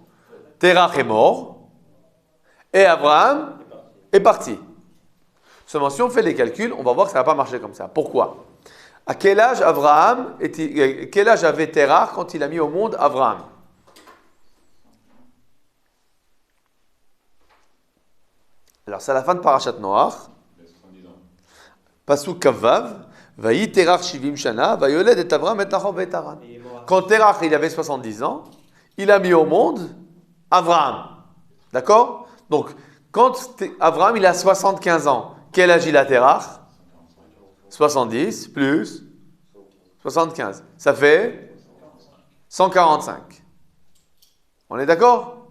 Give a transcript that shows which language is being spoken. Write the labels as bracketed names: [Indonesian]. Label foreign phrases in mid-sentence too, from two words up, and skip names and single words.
[French] Terach est mort et Avraham est parti. Seulement, si on fait les calculs, on va voir que ça ne va pas marcher comme ça. Pourquoi? À quel âge quel âge avait Terach quand il a mis au monde Avraham? Alors c'est à la fin de Parashat Noach. [Hebrew] פסוק כ״ו ויחי תרח שבעים שנה ויולד את אברם את נחור ואת הרן. [French] Quand Terach il avait 70 ans, il a mis au monde Avraham. D'accord? Donc quand Avraham il a 75 ans, quel âge il a Terach? 70 plus 75. Ça fait 145. On est d'accord?